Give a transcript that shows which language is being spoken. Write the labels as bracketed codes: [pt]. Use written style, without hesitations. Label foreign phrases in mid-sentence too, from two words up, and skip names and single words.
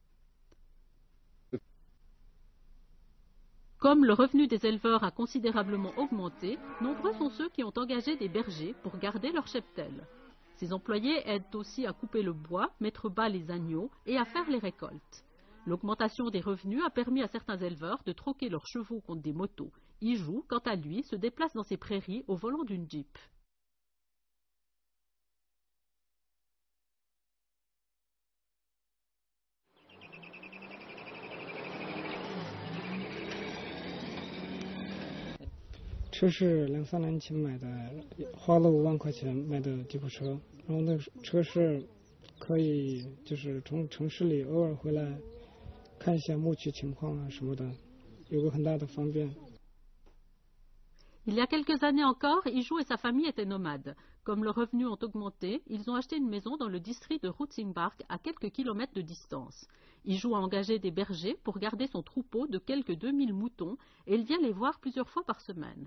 [fr] Comme le revenu des éleveurs a considérablement augmenté, nombreux sont ceux qui ont engagé des bergers pour garder leur cheptel. Ces employés aident aussi à couper le bois, mettre bas les agneaux et à faire les récoltes. L'augmentation des revenus a permis à certains éleveurs de troquer leurs chevaux contre des motos. Ijou, quant à lui, se déplace dans ces prairies au volant d'une Jeep. [zh] 车是2-3年前买的，花了5万块钱买的吉普车，然后那车是可以从城市里偶尔回来看一下牧区情况啊什么的，有个很大的方便。 [fr] Il y a quelques années encore, Ijou et sa famille étaient nomades. Comme leurs revenus ont augmenté, ils ont acheté une maison dans le district de Rutzingbark à quelques kilomètres de distance. Ijou a engagé des bergers pour garder son troupeau de quelques 2000 moutons et il vient les voir plusieurs fois par semaine.